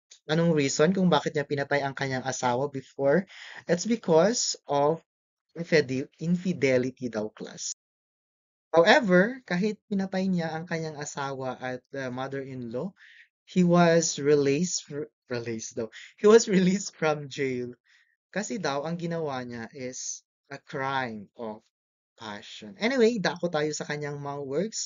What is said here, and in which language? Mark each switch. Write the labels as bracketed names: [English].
[Filipino] Anong reason kung bakit niya pinatay ang kanyang asawa before? [English] It's because of infidelity daw, class. [Filipino] However, kahit pinatay niya ang kanyang asawa at mother-in-law, [English] he was released [Filipino] daw. [English] He was released from jail. [Filipino] Kasi daw, ang ginawa niya [English] is a crime of passion. [Filipino] Anyway, dako tayo sa kanyang mga works.